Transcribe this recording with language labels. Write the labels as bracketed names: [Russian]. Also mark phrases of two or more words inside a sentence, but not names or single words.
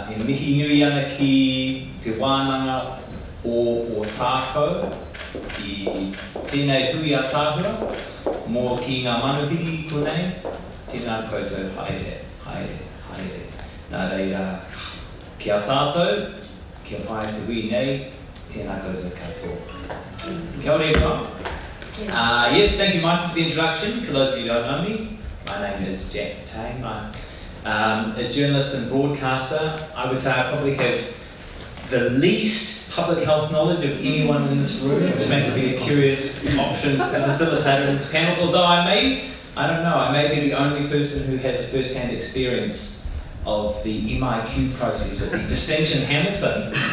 [Māori] E mihi nui ana ki te wānanga o tākau I tēnei hui a tāhua, mō ki ngā manuhiri konei, tēnā koutou haere. Nā reira, kia tātou, kia pai te hui nei, tēnā koutou katoa. Kia ora everyone. [English] Yes, thank you Michael for the introduction. For those of you who don't know me, my name is Jack Tame. I'm a journalist and broadcaster. I would say I probably have the least public health knowledge of anyone in this room, which makes me a curious option for the facilitator in this panel, although I may be the only person who has a first-hand experience of the MIQ process at the Distinction Hamilton.